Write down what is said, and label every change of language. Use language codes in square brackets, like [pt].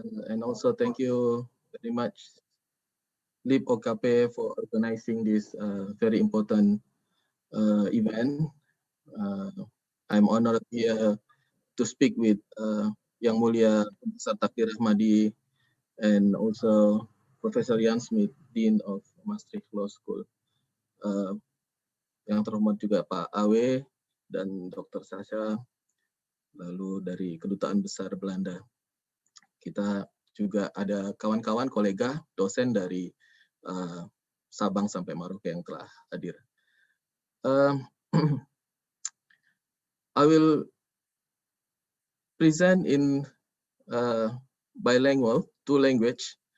[en] And also thank you very much, LL.M for organizing this very important event. I'm honored here to speak with Yang Mulia Profesor Takdir Rahmadi and also Professor Ian Smits, Dean of Maastricht Law School. [id] Yang terhormat juga Pak Awe dan Dr. Sasha, lalu dari Kedutaan Besar Belanda. Kita juga ada kawan-kawan, kolega, dosen dari Sabang sampai Merauke yang telah hadir. [en] I will present in bilingual, 2 language.